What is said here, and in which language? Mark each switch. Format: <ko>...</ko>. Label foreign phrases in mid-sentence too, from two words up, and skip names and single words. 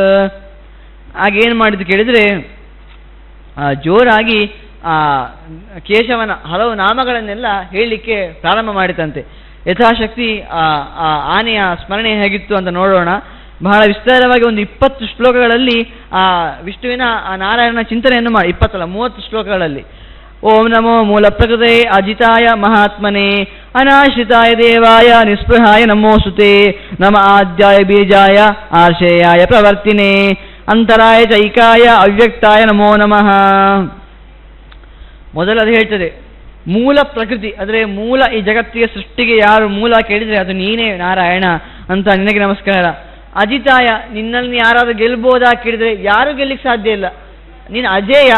<kn>ಆಗೇನು ಮಾಡಿದ್ದು ಕೇಳಿದರೆ ಜೋರಾಗಿ ಆ ಕೇಶವನ ಹಲವು ನಾಮಗಳನ್ನೆಲ್ಲ ಹೇಳಲಿಕ್ಕೆ ಪ್ರಾರಂಭ ಮಾಡಿತಂತೆ. ಯಥಾಶಕ್ತಿ ಆ ಆನೆಯ ಸ್ಮರಣೆ ಹೇಗಿತ್ತು ಅಂತ ನೋಡೋಣ. ಬಹಳ ವಿಸ್ತಾರವಾಗಿ ಒಂದು 20 ಶ್ಲೋಕಗಳಲ್ಲಿ ಆ ವಿಷ್ಣುವಿನ ಆ ನಾರಾಯಣನ ಚಿಂತನೆಯನ್ನು ಮಾಡಿ, 20 ಅಲ್ಲ 30 ಶ್ಲೋಕಗಳಲ್ಲಿ.</kn> <sa>ಓಂ ನಮೋ ಮೂಲ ಪ್ರಕೃತೆ ಅಜಿತಾಯ ಮಹಾತ್ಮನೆ ಅನಾಶ್ರಿತಾಯ ದೇವಾಯ ನಿಸ್ಪೃಹಾಯ ನಮೋಸ್ತುತೆ ನಮ ಆದ್ಯಾಯ ಬೀಜಾಯ ಆಶಯಾಯ ಪ್ರವರ್ತಿನೇ ಅಂತರಾಯ ಚೈಕಾಯ ಅವ್ಯಕ್ತಾಯ ನಮೋ ನಮಃ.</sa> <kn>ಮೊದಲು ಅದು ಹೇಳ್ತದೆ ಮೂಲ ಪ್ರಕೃತಿ, ಅಂದರೆ ಮೂಲ, ಈ ಜಗತ್ತಿಗೆ ಸೃಷ್ಟಿಗೆ ಯಾರು ಮೂಲ ಕೇಳಿದರೆ ಅದು ನೀನೇ ನಾರಾಯಣ ಅಂತ ನಿನಗೆ ನಮಸ್ಕಾರ. ಅಜಿತಾಯ, ನಿನ್ನಲ್ಲಿ ಯಾರಾದರೂ ಗೆಲ್ಬೋದಾ ಕೇಳಿದರೆ ಯಾರೂ ಗೆಲ್ಲಿಕ್ಕೆ ಸಾಧ್ಯ ಇಲ್ಲ, ನೀನು ಅಜೇಯ.</kn>